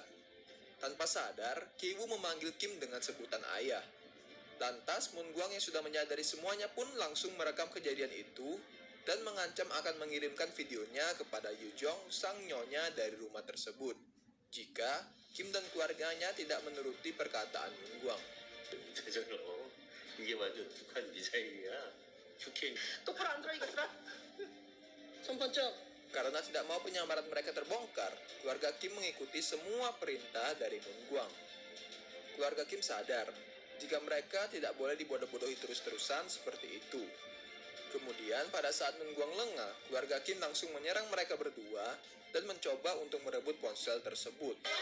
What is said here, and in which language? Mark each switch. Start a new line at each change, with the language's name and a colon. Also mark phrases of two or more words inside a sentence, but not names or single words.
Indonesian: Tanpa sadar, Ki-woo memanggil Kim dengan sebutan ayah. Lantas, Moon Guang yang sudah menyadari semuanya pun langsung merekam kejadian itu dan mengancam akan mengirimkan videonya kepada Yu Jong, sang nyonya dari rumah tersebut, jika Kim dan keluarganya tidak menuruti perkataan Moon Guang.
Korean: 되잖아. 이게 완전 북한 미사일이야. 북해. 똑바로 안 들어 이것들아. 손 번쩍.
Indonesian: Karena tidak mau penyamaran mereka terbongkar, keluarga Kim mengikuti semua perintah dari Moon Guang. Keluarga Kim sadar jika mereka tidak boleh dibodoh-bodohi terus-terusan seperti itu. Kemudian pada saat Moon Guang lengah, keluarga Kim langsung menyerang mereka berdua dan mencoba untuk merebut ponsel tersebut.